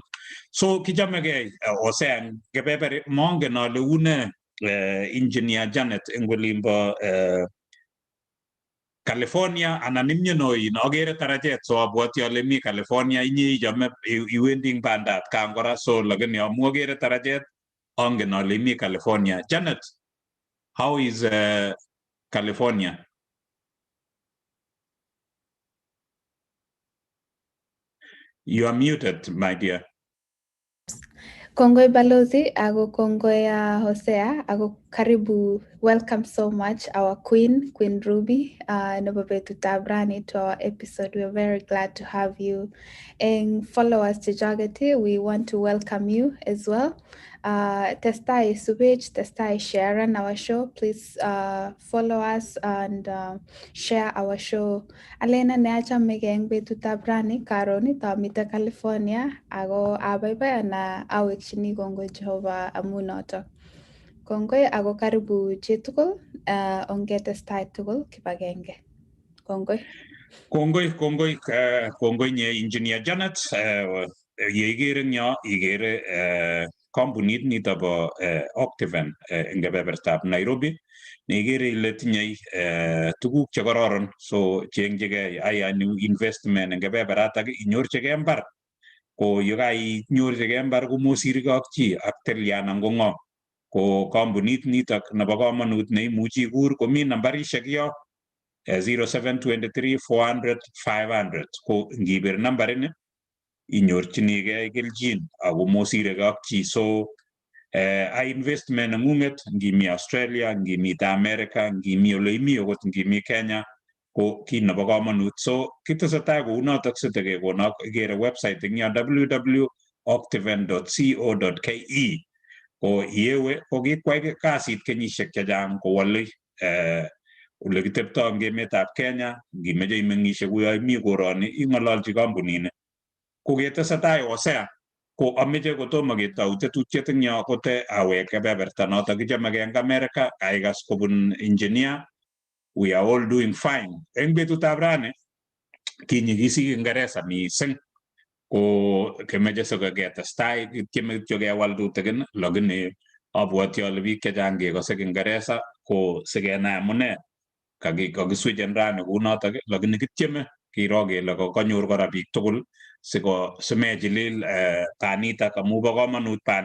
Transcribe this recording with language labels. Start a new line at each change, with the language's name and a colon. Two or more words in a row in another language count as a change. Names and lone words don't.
Kalenjin: So kichamegei Hosea kebeber mongen ale une engineer Janet eng olimbo California anan imyenoin agere tarajet, so abwoti ale mi California inye ichame iwendi ing bandab kan kora, so lakini amu agere tarajet angen ale mi California.
English: Janet, how is California? You are muted, my dear.
Kalenjin: Kongoi Balozi, ako kongoi Hosea, ako karibu,
English: welcome so much our Queen Ruby,
Kalenjin: nebo betutab rani
English: to our episode. We're very glad to have you. And followers chechageti, we want to welcome you as well.
Kalenjin: Testai subich, testai
English: share on our show. Please follow us and share our show.
Kalenjin: Alena neacha megeng betutab rani karoni tamita California ago abaibai na awekchini kongoi Jehova amu notok. Kongoi ago karibu chitugul ongetestai tugul kibagenge. Kongoi. Kongoi nye engineer Janet. Ye igere nyo igere kampunit nito bo Octaven eng kebebertab Nairobi. Neigere ile tinye tuguk chekororon, so chengjigei aya
English: new investment
Kalenjin: eng kebeberatak inyorchigei mbar. Ko yekainyorchigei mbar komosirgei ak chi ak telian ang ng'o. Ko kampunit nitok nebo komonut neimuchi ikur komi nambarishek yo 0723-400-500. Ko ngibir nambarini inyorchinigei kelchin ako mosiregei ak chi. So ai investment ng'ung'et ngimi Australia, ngimite America, ngimi ole imi okot ngimi Kenya ko kit nebo komonut. So kitesetai kounotok sitekekonok igere website eng yo www.octaven.co.ke. Ko yewe ko kikwai kasit kenyisiek chechang kowole ole kiteptoi eng emetab Kenya. Ngimeche imeng'ishe kuyo imi koroni ing'ololchi kampunini. Ko ketesetai Hosea ko ameche kotomo ketou tetutiet eng yo kote awek kebeberta notok kichamegei eng America aikas kobun engineer.
English: We are all doing fine.
Kalenjin: Eng betutab rani kinyikisi Kiingereza mising. Ko kemeche sikeketestai kityeme kityo kewal tutigin, lakini abwoti ale biik chechang kekose Kiingereza ko sikenai amune kakiswichen rani kounotok, lakini kityeme kiro kele kanyor kora biik tugul simechilil banitak amu bo komonut bani.